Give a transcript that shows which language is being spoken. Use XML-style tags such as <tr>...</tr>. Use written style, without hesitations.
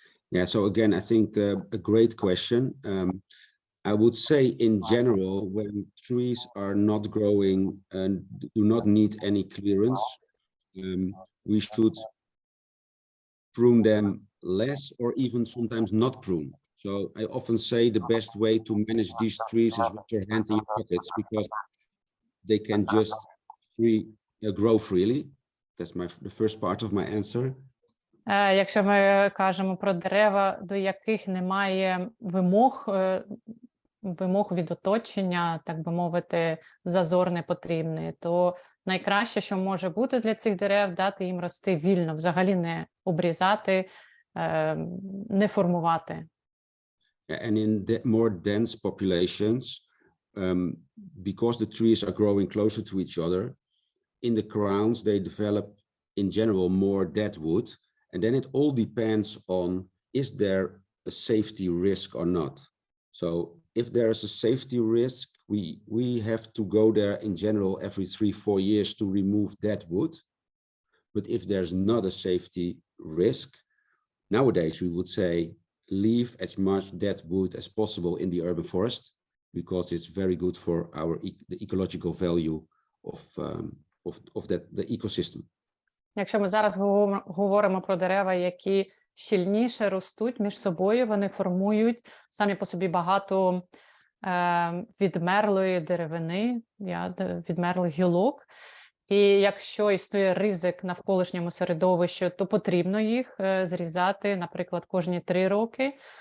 <en>Yeah, so again, I think a great question. I would say in general, when trees are not growing and do not need any clearance, we should prune them less or even sometimes not prune. So I often say the best way to manage these trees is with your hand in your pockets, because they can just grow freely. That's the first part of my answer.</en> <uk>Якщо ми кажемо про дерева, до яких немає вимог від оточення, так би мовити, зазор не потрібний, то найкраще, що може бути для цих дерев, дати їм рости вільно, взагалі не обрізати, не формувати.</uk> <en>And in the more dense populations, because the trees are growing closer to each other, in the crowns they develop in general more dead wood, and then it all depends on, is there a safety risk or not? So if there is a safety risk, we have to go there in general every 3-4 years to remove dead wood. But if there's not a safety risk, nowadays we would say leave as much dead wood as possible in the urban forest, because it's very good for the ecological value of the ecosystem.</en> <uk>Якщо ми зараз говоримо про дерева, які щільніше ростуть між собою, вони формують самі по собі багато відмерлої деревини, відмерлих гілок. І якщо існує ризик навколишньому середовищу, то потрібно їх зрізати, наприклад, кожні 3 роки.</uk>